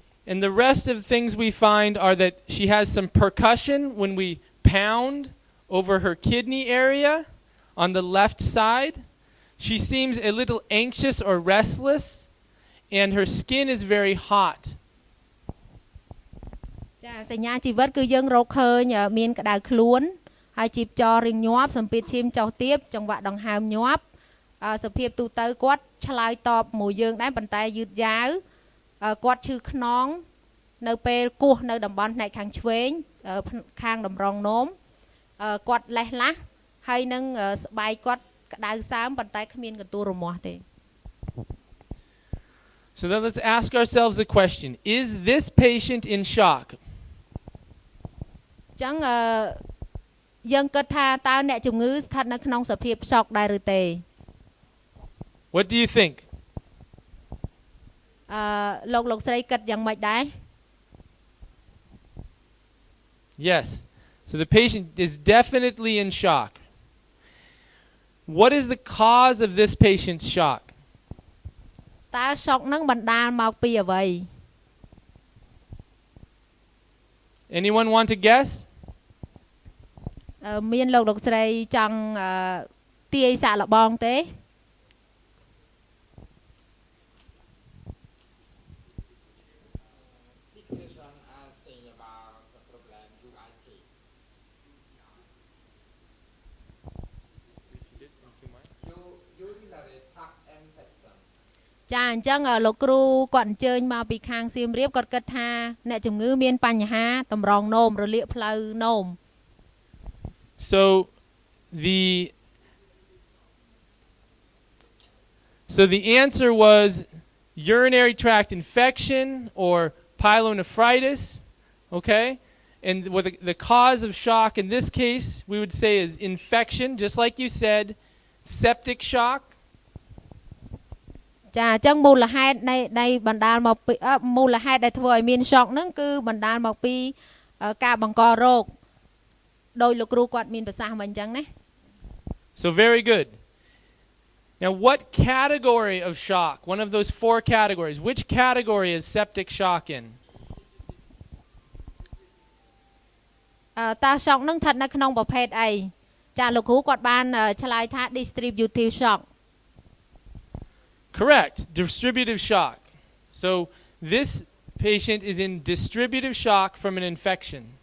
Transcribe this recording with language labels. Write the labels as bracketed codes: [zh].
[en] And the rest of the things we find are that she has some percussion when we pound over her kidney area on the left side. She seems a little anxious or restless, and her skin is very hot. [km] ចាសញ្ញាជីវិតគឺយើងរកឃើញមានក្តៅខ្លួនហើយជីបចររៀងញាប់សម្ពាធឈាមចុះទាបចង្វាក់ដង្ហើមញាប់សភាពទូទៅគាត់ឆ្លើយតបមួយយើងដែរប៉ុន្តែយឺតយ៉ាវគាត់ឈឺខ្នងនៅពេលគោះនៅតំបន់ផ្នែកខាងឆ្វេងខាងតម្រងនោមគាត់លេះឡាស់ហើយនឹងស្បែកគាត់ក្តៅសើមប៉ុន្តែគ្មានកន្ទួលរមាស់ទេ [en] So then let's ask ourselves a question. Is this patient in shock? [km] ចឹងយើងគិតថាតើអ្នកជំងឺស្ថិតនៅក្នុងសភាព shock ដែរឬទេ [en] What do you think? [km] លោកស្រីគិតយ៉ាងម៉េចដែរ [en] Yes. So the patient is definitely in shock. What is the cause of this patient's shock? [km] តើ shock នឹងបណ្ដាលមកពីអ្វី [en] Anyone want to guess [km] មានលោកស្រីចង់ទាយសាកល្បងទេ ចាអញ្ចឹងលោកគ្រូគាត់អញ្ជើញមកពីខាងសៀមរាបគាត់គិតថាអ្នកជំងឺមានបញ្ហាតម្រងនោមរលាកផ្លូវនោម [en] So the answer was urinary tract infection or pyelonephritis, okay? And what the cause of shock in this case we would say is infection, just like you said, septic shock. [km] ចាអញ្ចឹងមូលហេតុនៃបណ្ដាលមកពីមូលហេតុដែលធ្វើឲ្យមាន shock ហ្នឹងគឺបណ្ដាលមកពីការបង្ករោគដោយលោកគ្រូគាត់មានប្រសាសន៍មកអញ្ចឹងណា [en] So very good. Now what category of shock, one of those 4 categories, which category is septic shock in? [km] តើ shock ហ្នឹងស្ថិតនៅក្នុងប្រភេទអីចាលោកគ្រូគាត់បានឆ្លើយថា distributive shock [en] Correct, distributive shock. So this patient is in distributive shock from an infection.